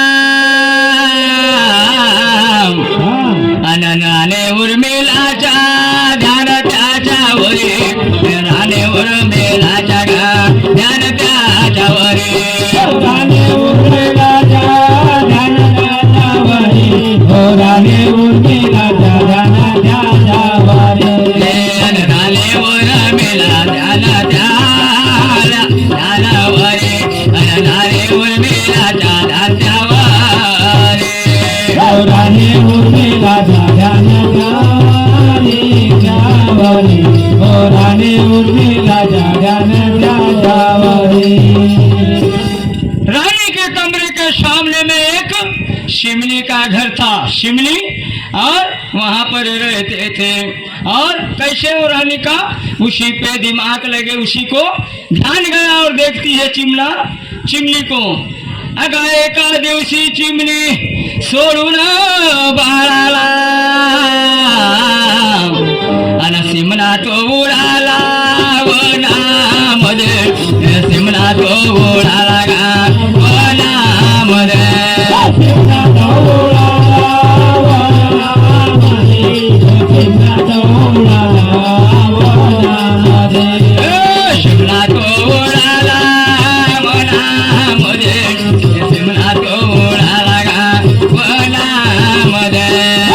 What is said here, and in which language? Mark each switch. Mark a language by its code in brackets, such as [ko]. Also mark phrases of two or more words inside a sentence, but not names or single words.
[mr] अननाने उर्मिलाचा ध्यान त्याच्यावरी राणे उर्मिलाचा ध्यान त्याच्यावरी राणे उर्मिलाचा ध्यान त्याच्यावरी राणे उर्मिलाचा ध्यान त्याच्यावरी राणे उर्मिला ध्यान त्याच्यावरी राणे उर्मिलाचा ध्यान त्याच्यावरी राणे उर्मिलाचा ध्यान त्याच्यावरी राणे उर्मिलाचा ध्यान त्याच्यावरी। [hi] रानी के कमरे के सामने में एक शिमली का घर था, शिमली, और वहां पर रहते थे। और कैसे वो रानी का उसी पे दिमाग लगे, उसी को ध्यान गया और देखती है चिमनी को। [mr] अगा एका दिवशी चिमणी सोडून बाळाला अन सिमना तो उडाला वनामध्ये, सिमना तो उडाला गा वनामध्ये, सिमना तो उडाला वनामध्ये, सिमना तो उडाला वनामध्ये, सिमना तो उडाला वनामध्ये, सिमना तो उडाला गा वनामध्ये।